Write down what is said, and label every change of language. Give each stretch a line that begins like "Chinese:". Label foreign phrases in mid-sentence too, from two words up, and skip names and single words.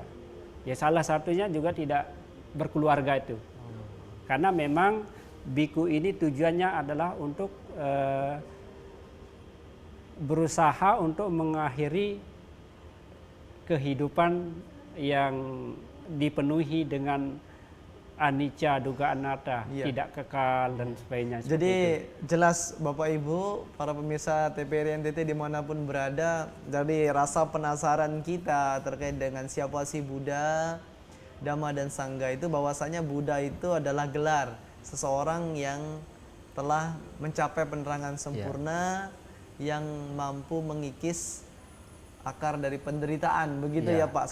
Indonesian: Ya salah satunya juga tidak berkeluarga itu. Karena memang biku ini tujuannya adalah untuk berusaha untuk mengakhiri kehidupan yang dipenuhi dengan
Pali: anicca, dukkha, anatta,
Indonesian: tidak kekal dan sebagainya. Jadi jelas Bapak Ibu, para pemirsa TPRI NTT dimanapun berada, dari rasa penasaran kita terkait dengan siapa sih Buddha, Dhamma dan Sangha itu, bahwasanya Buddha itu adalah gelar seseorang yang telah mencapai penerangan sempurna, yang mampu mengikis akar dari penderitaan, begitu ya Pak.